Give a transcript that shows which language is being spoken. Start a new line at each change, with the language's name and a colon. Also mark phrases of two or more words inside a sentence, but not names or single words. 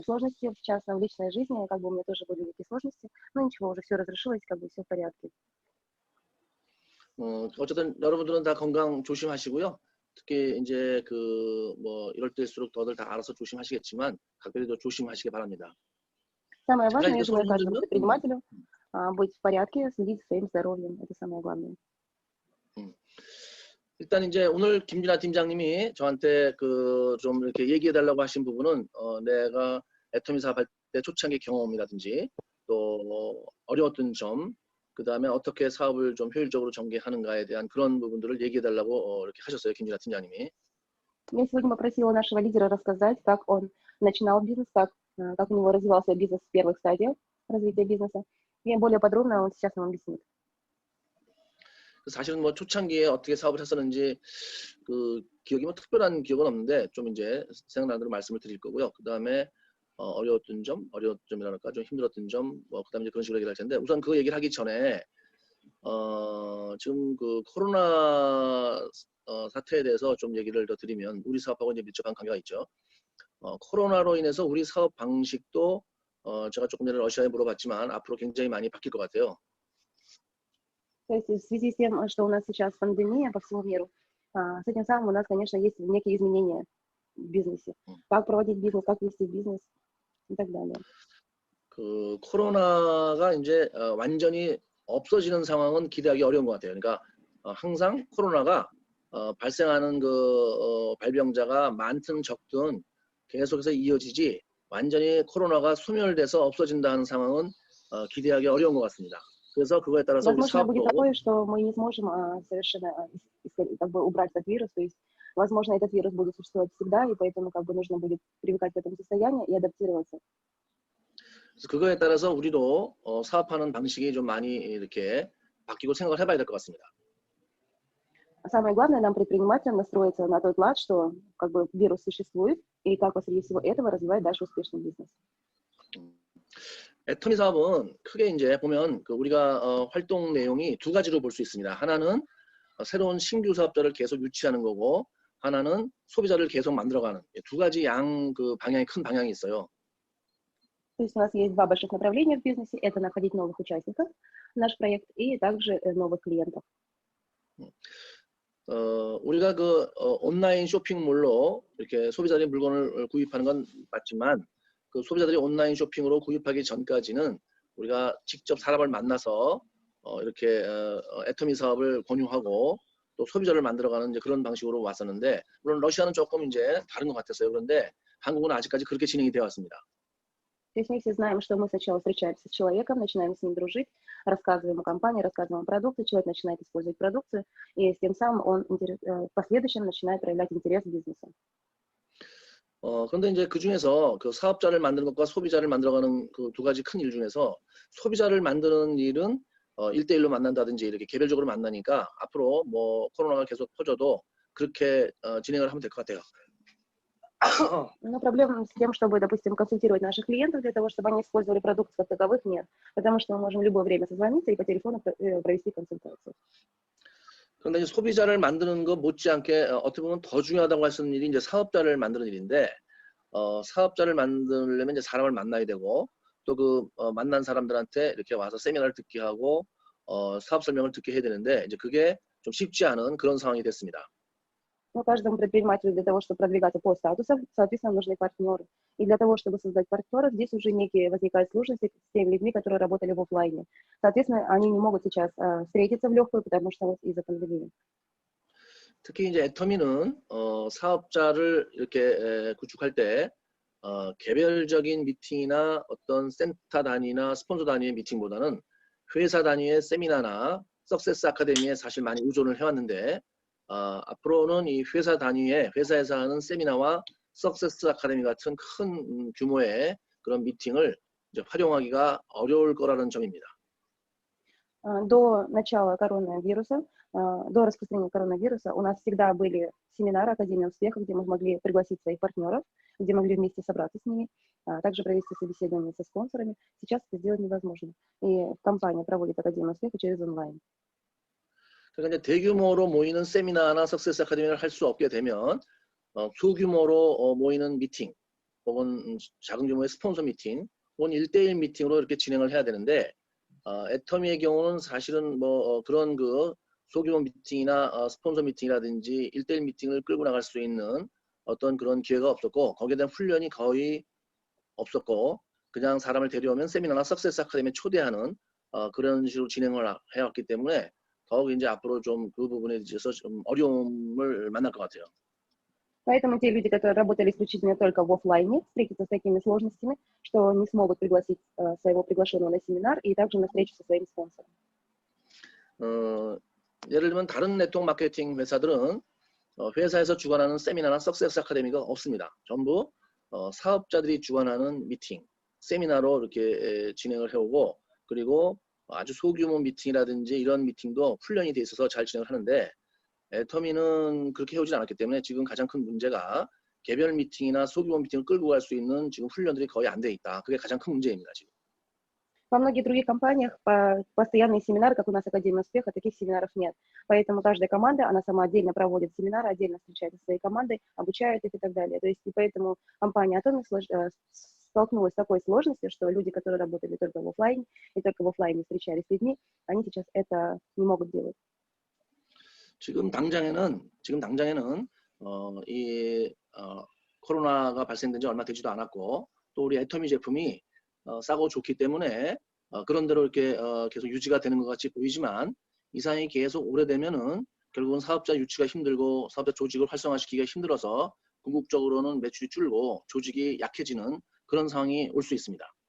Russian: сложности в частном, в личной жизни, как бы у меня тоже были такие сложности, но ничего, уже все разрешилось, как бы все в порядке.
Korean: 어쨌든 여러분들은 다 건강 조심하시고요. 특히 이제 뭐 이럴 때일수록 더들 다 알아서 조심하시겠지만 각별히도 조심하시기 바랍니다.
Russian: Самое
Korean: 제가
Russian: важное,
Korean: 이제
Russian: я желаю
Korean: 소리
Russian: каждому
Korean: 힘들면
Russian: предпринимателю быть в порядке, следить за своим здоровьем. Это самое главное.
Korean: 일단 이제 오늘 김진아 팀장님이 저한테 좀 이렇게 얘기해 달라고 하신 부분은 내가 애터미 사업할 때 초창기 경험이라든지 또 어려웠던 점, 그 다음에 어떻게 사업을 좀 효율적으로 전개하는가에 대한 그런 부분들을 얘기해 달라고 이렇게 하셨어요, 김진아 팀장님이.
Russian: Я сегодня попросила нашего лидера рассказать, как он начинал бизнес, как у него развивался бизнес в первых стадиях развития бизнеса. И более подробно он сейчас нам объяснит.
Korean: 사실은 뭐 초창기에 어떻게 사업을 했었는지 기억이 뭐 특별한 기억은 없는데 좀 이제 생각나는 대로 말씀을 드릴 거고요. 그 다음에 어려웠던 점이랄까 좀 힘들었던 점, 뭐 그다음에 이제 그런 식으로 얘기를 할 텐데 우선 그 얘기를 하기 전에 지금 코로나 사태에 대해서 좀 얘기를 더 드리면 우리 사업하고 이제 밀접한 관계가 있죠. 코로나로 인해서 우리 사업 방식도 제가 조금 전에 러시아에 물어봤지만 앞으로 굉장히 많이 바뀔 것 같아요.
Russian: То есть в связи с тем, что у нас сейчас пандемия по всему миру, с этим самым у нас, конечно, есть некие изменения в бизнесе. Как проводить бизнес, как вести бизнес и так далее.
Korean: 코로나가 이제 완전히 없어지는 상황은 기대하기 어려운 것 같아요. 그러니까 항상 코로나가 발생하는 발병자가 많든 적든 계속해서 이어지지 완전히 코로나가 소멸돼서 없어진다는 상황은 기대하기 어려운 것 같습니다. 그래서 그거에 따라서 우리
Russian: Возможно, будет
Korean: 사업도
Russian: такое, что мы не сможем совершенно как бы убрать этот вирус. То есть, возможно, этот вирус будет существовать всегда, и поэтому как бы нужно будет привыкать к этому состоянию и адаптироваться.
Korean: 그거에 따라서 우리도 사업하는 방식이 좀 많이 이렇게 바뀌고 생각을 해봐야 될 것 같습니다.
Russian: Самое главное нам, предпринимателям, настроиться на тот лад, что как бы вирус существует, и как посреди всего этого развивать дальше успешный бизнес.
Korean: 애터미 사업은 크게 이제 보면 우리가 활동 내용이 두 가지로 볼 수 있습니다. 하나는 새로운 신규 사업자를 계속 유치하는 거고 하나는 소비자를 계속 만들어가는 두 가지 방향이 큰 방향이 있어요.
Russian: То есть у нас есть два больших направления в бизнесе. Это находить новых участников в наш проект и также новых клиентов.
Korean: 우리가 온라인 쇼핑몰로 이렇게 소비자들이 물건을 구입하는 건 맞지만 그 소비자들이 온라인 쇼핑으로 구입하기 전까지는 우리가 직접 사람을 만나서 이렇게 애터미 사업을 권유하고 또 소비자를 만들어가는 이제 그런 방식으로 왔었는데 물론 러시아는 조금 이제 다른 것 같았어요. 그런데 한국은 아직까지 그렇게 진행이 되어 왔습니다.
Russian: То есть мы все знаем, что мы сначала встречаемся с человеком, начинаем с ним дружить, рассказываем о компании, рассказываем о продукции, человек начинает использовать продукцию, и с тем самым он в последующем начинает проявлять интерес к бизнесу.
Korean: 그런데 이제 그 중에서 사업자를 만드는 것과 소비자를 만들어가는 두 가지 큰 일 중에서 소비자를 만드는 일은 1대1로 만난다든지 이렇게 개별적으로 만나니까 앞으로 뭐 코로나가 계속 퍼져도 그렇게 진행을 하면 될 것 같아요.
Russian: Но проблем с тем, чтобы, допустим, консультировать наших клиентов для того, чтобы они использовали продукты как таковых, нет. Потому что мы можем в любое время созвониться и по телефону провести консультацию.
Korean: 그런데 이제 소비자를 만드는 것 못지않게 어떻게 보면 더 중요하다고 할 수 있는 일이 이제 사업자를 만드는 일인데 사업자를 만들려면 이제 사람을 만나야 되고 또 만난 사람들한테 이렇게 와서 세미나를 듣게 하고 사업 설명을 듣게 해야 되는데 이제 그게 좀 쉽지 않은 그런 상황이 됐습니다.
Russian: Но каждому предпринимателю для того, чтобы продвигаться по статусам, соответственно, нужны партнеры. И для того, чтобы создать партнеров, здесь уже некие возникают сложности с теми людьми, которые работали в офлайне. Соответственно, они не могут сейчас встретиться в легкую, потому что из-за пандемии.
Korean: 특히 이제 애터미는 사업자를 이렇게 구축할 때 개별적인 미팅이나 어떤 센터 단위나 스폰서 단위의 미팅보다는 회사 단위의 세미나나 석세스 아카데미에 사실 많이 의존을 해왔는데 앞으로는 이 회사 단위의 회사에서 하는 세미나와 석세스 아카데미 같은 큰 규모의 그런 미팅을 이제 활용하기가 어려울 거라는 점입니다.
Russian: До начала коронавируса, до распространения коронавируса у нас всегда были семинары Академии успеха, где мы могли пригласить своих партнеров, где могли вместе собраться с ними, также провести собеседование со спонсорами. Сейчас это сделать невозможно. И компания проводит Академию успеха через онлайн.
Korean: 그러니까 이제 대규모로 모이는 세미나나 석세스 아카데미를 할 수 없게 되면 소규모로 모이는 미팅 혹은 작은 규모의 스폰서 미팅, 혹은 1대1 미팅으로 이렇게 진행을 해야 되는데 애터미의 경우는 사실은 뭐 그런 그 소규모 미팅이나 스폰서 미팅이라든지 1대1 미팅을 끌고 나갈 수 있는 어떤 그런 기회가 없었고 거기에 대한 훈련이 거의 없었고 그냥 사람을 데려오면 세미나나 석세스 아카데미에 초대하는 그런 식으로 진행을 해왔기 때문에 더욱 이제 앞으로 좀 그 부분에 있어서 좀 어려움을 만날 것 같아요.
Russian: Поэтому те люди, которые работали исключительно только в офлайне, встретятся с такими сложностями, что не смогут пригласить своего приглашенного на семинар и также на встречу со своим спонсором.
Korean: 예를 들면 다른 네트워크 마케팅 회사들은 회사에서 주관하는 세미나나 석세스 아카데미가 없습니다. 전부 사업자들이 주관하는 미팅, 세미나로 이렇게 진행을 해오고 그리고 아주 소규모 미팅이라든지 이런 미팅도 훈련이 돼 있어서 잘 진행을 하는데 애터미는 그렇게 해오진 않았기 때문에 지금 가장 큰 문제가 개별 미팅이나 소규모 미팅을 끌고 갈 수 있는 지금 훈련들이 거의 안 돼 있다. 그게 가장 큰 문제입니다. 지금.
Russian: Во многих других компаниях постоянные семинары, как у нас Академия успеха, таких семинаров нет. Поэтому каждая команда, она сама отдельно проводит семинары, отдельно встречается со своей командой, обучает их и так далее. То есть и поэтому компания Atomic столкнулась с такой сложностью, что люди, которые работали только в офлайне и только в офлайне встречались с людьми, они сейчас это не могут делать.
Korean: 지금 당장에는 코로나가 발생된 지 얼마 되지도 않았고 또 우리 애터미 제품이 싸고 좋기 때문에 그런 대로 이렇게 계속 유지가 되는 것 같이 보이지만 이 상황이 계속 오래되면은 결국은 사업자 유치가 힘들고 사업자 조직을 활성화시키기가 힘들어서 궁극적으로는 매출이 줄고 조직이 약해지는 그런 상황이 올 수 있습니다.